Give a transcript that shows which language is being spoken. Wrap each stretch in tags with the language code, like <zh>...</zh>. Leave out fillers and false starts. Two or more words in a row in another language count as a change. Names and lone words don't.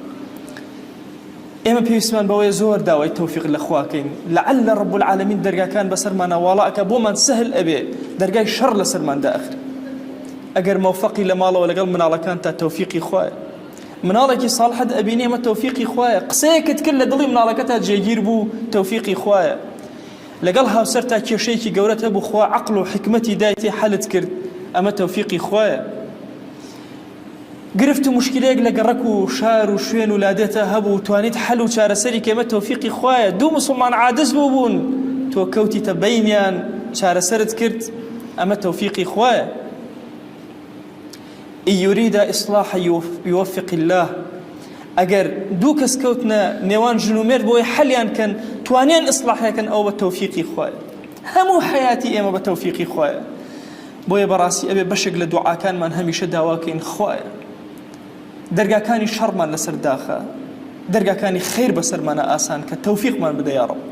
<ckb>ئێمە پێویستمان بەوەیە زۆر داوای تەوفیق لە خواکەین لەعەل</ckb> <ar>رب العالمین</ar> <ckb>دەرگاکان بەسەرمانە واڵا ئەکا بۆمان سهل ئەبێ دەرگای شەڕ لەسەرماندا ئەخرێ ئەگەر مەوفەقی لە ماڵەوە لەگەڵ مناڵەکان تا تەوفیقی خوایە مناڵێکی ساڵحەت ئەبینی ئەمە تەوفیقی خوایە قسەیەکت کرد لە دڵی مناڵەکە تا جێگیر بوو تەوفیقی خوایە لەگەڵ هاوسەر تا کێشەیەکی گەورەت هەبوو خوا عەقڵ و حکمەتی دایتێ حەلت کرد ئەمە تەوفیقی خوایە گرفت و مشکلەیەک لە گەڕەک و شار و شوێن و لادێتە هەبوو توانیت حەل و چارەسەری کە ئەمە تەوفیقی خوایە دوو موسڵمان عاجز بوون تۆ کەوتیتە بەینیان چارەسەرت کرد ئەمە تەوفیقی خوایە</ckb> <ar>إن يريد إصلاح يوفق الله</ar> <ckb>ئەگەر دوو کەس کەوتنە نێوان ژنومێر بۆی حەلیان کەن توانیان ئیسلاحیەکەن ئەو بە تەوفیقی خوایە هەموو حەیاتی ئێمە بە تەوفیقی خوایە بۆیە بەڕاستی ئەبێ بەشێک لە دوعاکانمان هەمیشە داواکەین خوایە دەرگاکانی شەڕمان لەسەر داخە دەرگاکانی خەیر بەسەرمانە ئاسان کە تەوفیقمان بدە یا ڕەب</ckb>